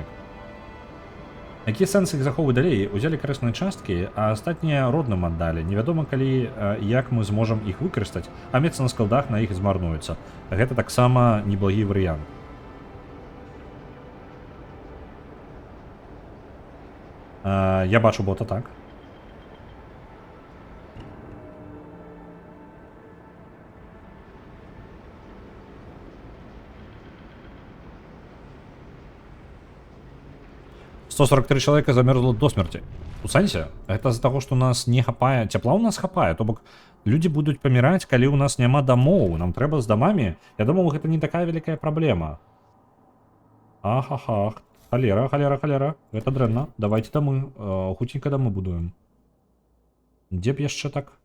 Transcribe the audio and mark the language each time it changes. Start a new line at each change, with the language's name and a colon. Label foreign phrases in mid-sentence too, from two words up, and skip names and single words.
Belarusian: Які сэнс іх захоўваць далей? Узялі карысныя часткі, а астатнія родным аддалі. Невядома, калі як мы зможам іх выкарыстаць, а месца на складах на іх змарнуецца. Гэта таксама неблагі варыянт. Я бачу бота так.
Russian: «143 человека замерзло до смерти».
Belarusian: У сэнсе? Гэта з-за таго, што у нас не хапае... Цяпла ў нас хапае, то бок людзі будуць паміраць, калі ў нас няма дамоў. Нам трэба з дамамі. Я думаў, гэта не такая вялікая праблема. Ахахах. Халера, халера, халера. Гэта дрэнна. Давайте дамы. Хуценька дамы будуем. Дзе б яшчэ так?